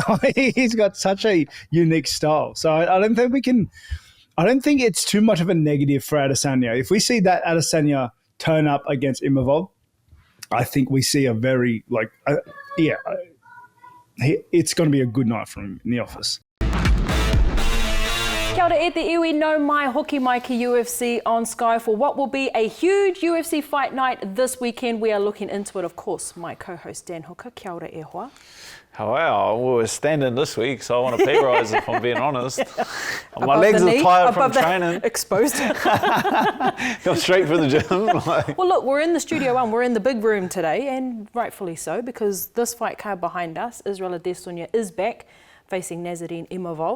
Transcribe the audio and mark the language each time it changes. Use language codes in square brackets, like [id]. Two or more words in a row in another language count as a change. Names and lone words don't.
[en] He's got such a unique style. So I don't think it's too much of a negative for Adesanya. If we see that Adesanya turn up against Imavov, I think we see a very it's going to be a good night for him in the office. [mi] Kia ora e te iwi no mai hoki mai ki [en] UFC on Sky for what will be a huge UFC Fight Night this weekend. We are looking into it, of course. My co-host Dan Hooker, [mi] kia ora e hoa. [en] Well, we're standing this week, so I want a pay rise if I'm being honest. My legs are tired from training. Exposed. Go straight for the gym. Well, look, we're in the Studio One. We're in the big room today, and rightfully so, because this fight card behind us, Israel Adesanya is back, facing Nassourdine Imavov.